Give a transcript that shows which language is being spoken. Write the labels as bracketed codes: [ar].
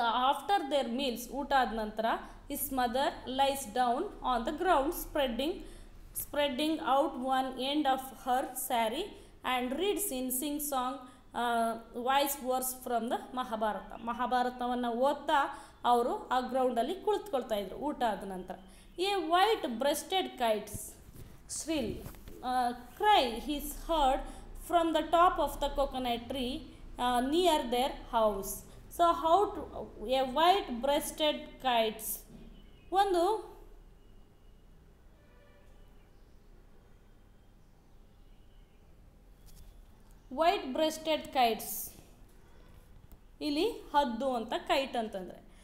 [en] after their meals, [kn] ಊಟ ಆದ ನಂತರ, [en] his mother lies down on the ground spreading out one end of her sari and reads in sing song voice verse from the ಮಹಾಭಾರತವನ್ನು [kn] ಓದ್ತಾ ಅವರು ಆ ಗ್ರೌಂಡಲ್ಲಿ ಕುಳಿತುಕೊಳ್ತಾ ಇದ್ರು ಊಟ ಆದ ನಂತರ. [en] A white breasted kites shrill cry is heard from the top of the coconut tree near their house. So how to, a white breasted kites, ಒಂದು white breasted kites, [kn] ಇಲ್ಲಿ ಹದ್ದು ಅಂತ ಕೈಟ್ ಅಂತಂದರೆ.